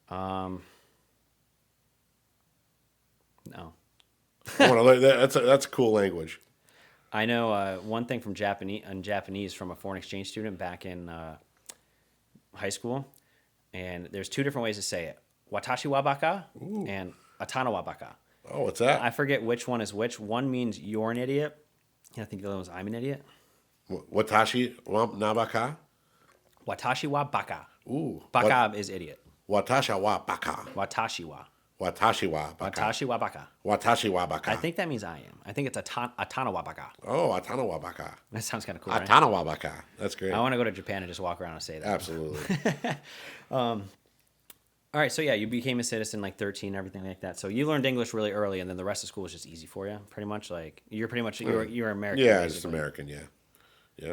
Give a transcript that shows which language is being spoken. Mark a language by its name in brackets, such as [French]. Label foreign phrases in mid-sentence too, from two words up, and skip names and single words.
[English] No. I want to learn that. That's a cool language. I know one thing from Japanese from a foreign exchange student back in high school, and there's two different ways to say it: [Japanese] "私はバカ" [English] and [Japanese] "あなたはバカ." [English] Oh, what's that? I forget which one is which. One means you're an idiot, and I think the other one was I'm an idiot. [Japanese] 私はなバカ? 私はバカ. [English] Ooh. Baka is idiot. [Japanese] わたしゃはバカ. 私は. 私はバカ. 私はバカ. 私はバカ. [English] I think that means I am. I think it's [Japanese] あなたはバカ. Oh, あなたはバカ. [English] That sounds kind of cool, right? [Japanese] あなたはバカ. [English] That's great. I want to go to Japan and just walk around and say that. Absolutely. All right, so yeah, you became a citizen like 13, everything like that. So you learned English really early, and then the rest of school was just easy for you, pretty much. Like you're American. Yeah, just basically. American. Yeah. Yeah.